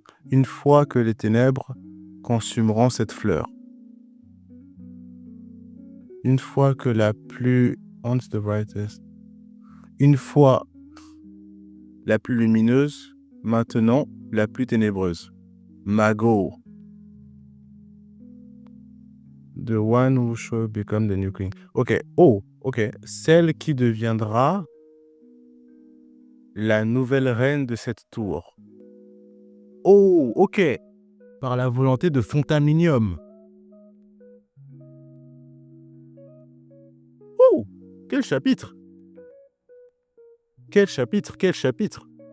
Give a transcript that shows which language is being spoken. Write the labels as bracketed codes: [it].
[fr] Une fois que les ténèbres consumeront cette fleur. Une fois que la plus une fois la plus lumineuse, maintenant la plus ténébreuse. Mago. [en] The one who shall become the new king. Ok. Oh, ok. [fr] Celle qui deviendra la nouvelle reine de cette tour. Oh, ok. Par la volonté de Fontaminium. Oh, quel chapitre! Quel chapitre, quel chapitre!